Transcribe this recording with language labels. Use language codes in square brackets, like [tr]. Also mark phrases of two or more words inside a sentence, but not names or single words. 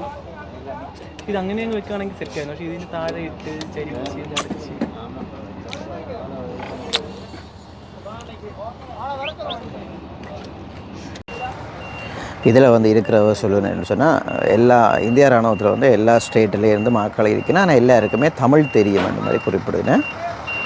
[ml] ഇത് അങ്ങനെ അങ്ങ് വെക്കുകയാണെങ്കിൽ സെറ്റായിരുന്നു. പക്ഷേ ഇതിന് താഴെ ഇട്ട് ചരി വെച്ച് അടച്ച് [ta] இதில் வந்து இருக்கிறவ சொல்லணும்னு சொன்னால் எல்லா இந்திய இராணுவத்தில் வந்து எல்லா ஸ்டேட்லேருந்து மக்கள் இருக்குன்னா ஆனால் எல்லாருக்குமே தமிழ் தெரியும் அந்த மாதிரி குறிப்பிடுவேன்.